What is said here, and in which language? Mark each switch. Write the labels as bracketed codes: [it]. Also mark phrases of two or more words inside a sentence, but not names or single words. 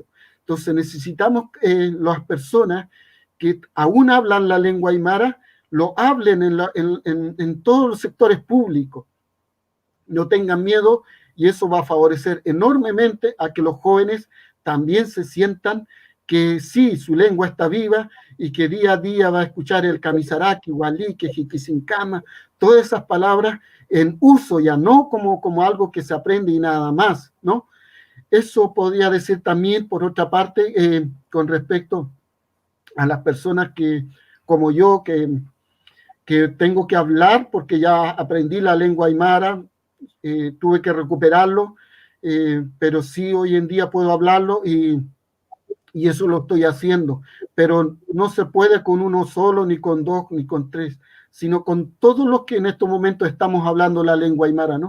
[es] Entonces necesitamos las personas que aún hablan la lengua aymara, lo hablen en todos los sectores públicos. No tengan miedo, y eso va a favorecer enormemente a que los jóvenes también se sientan que sí, su lengua está viva y que día a día va a escuchar el [ay] camisaraki, hualique, jiquisincama, [es] todas esas palabras en uso ya, no como algo que se aprende y nada más, ¿no? Eso podría decir también, por otra parte, con respecto a las personas como yo, que tengo que hablar porque ya aprendí la lengua aymara, tuve que recuperarlo, pero sí hoy en día puedo hablarlo y eso lo estoy haciendo, pero no se puede con uno solo, ni con dos, ni con tres, sino con todos los que en estos momentos estamos hablando la lengua aymara, ¿no?